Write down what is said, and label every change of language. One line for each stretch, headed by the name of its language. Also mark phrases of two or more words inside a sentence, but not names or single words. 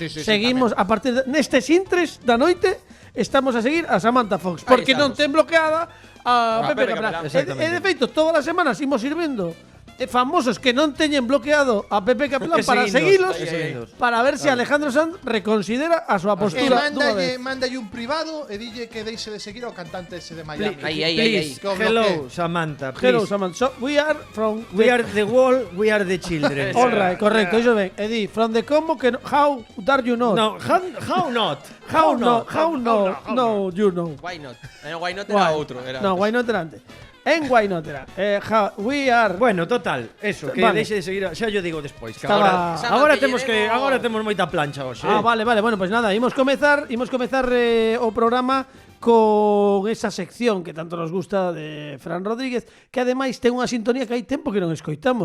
Galician: Seguimos a partir nestes intres da noite. Estamos a seguir a Samantha Fox, porque non ten bloqueada a Pepe Capelán. Exactamente. E de feito, todas as semanas imos ir vendo famosos que non teñen bloqueado a Pepe Capelán para seguilos, para ver se Alejandro Sanz reconsidera a súa postura dunha vez. Mándalle un privado e dille que deixe de seguir ao cantante ese de Miami.
English: Please,
Galician: Que o
English: hello
Galician: bloquee.
English: Samantha, Hello, please. Samantha. So, we are from We are the wall, we are the children. All right,
Galician: correcto, iso ben.
English: Edi, from the
Galician: Como que
English: how dare you not? No, how not? How no, no, you know. Why not? Why not era Why?
Galician: outro. Era
English: No, why not
Galician: era antes. En
English: why not era. We are.
Spanish: Bueno, total, eso, que
Galician: Vale. deixe de seguir, xa yo digo despois, que Estaba- agora Sábado temos que que
Spanish: llevemos-
Galician: agora temos moita plancha hoxe. Vale. Bueno, pues nada, imos comezar o programa con esa sección que tanto nos gusta de Fran Rodríguez, que ademais ten unha sintonía que hai tempo que non escoitamos.